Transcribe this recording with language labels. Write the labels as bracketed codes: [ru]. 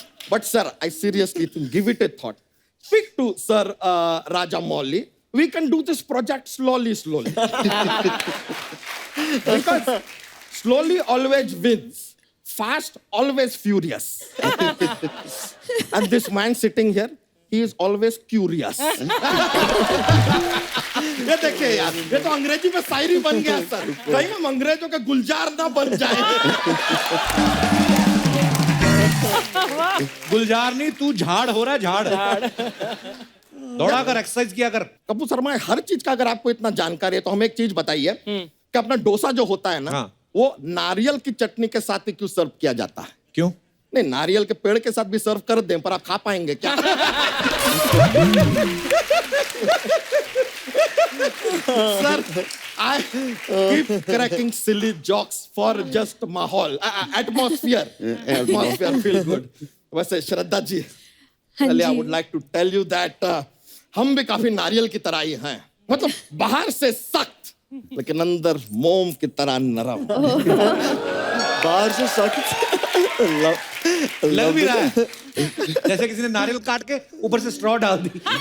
[en] But sir, I seriously think, give it a thought. Speak to Sir Rajamouli. We can do this project slowly. Because slowly always wins. Fast always furious. And this man sitting here, he is always curious. [hi] ये देखिए यार, ये तो अंग्रेजी में शायरी बन गया sir. कहीं हम अंग्रेजों के गुलजार ना बन जाए. गुलजार नहीं, तू झाड़ हो रहा है, झाड़. दौड़ा कर, एक्सरसाइज किया कर. कपूर शर्मा, हर चीज का अगर आपको इतना जानकारी है तो हमें एक चीज बताइए कि अपना डोसा जो होता है ना, हाँ. वो नारियल की चटनी के साथ ही क्यों सर्व किया जाता है? क्यों? नहीं, नारियल के पेड़ के साथ भी सर्व कर दें, पर आप खा पाएंगे क्या? [en] Sir, I keep cracking silly jokes for just माहौल, atmosphere feel good. [hi] वैसे श्रद्धा जी, पहले [en] I would like to tell you that [hi] हम भी काफी नारियल की तरह ही हैं. मतलब बाहर से सख्त, लेकिन अंदर मोम की तरह नरम. बाहर से सख्त. लग भी रहा है जैसे किसी ने नारियल काट के ऊपर से स्ट्रॉ डाल दी.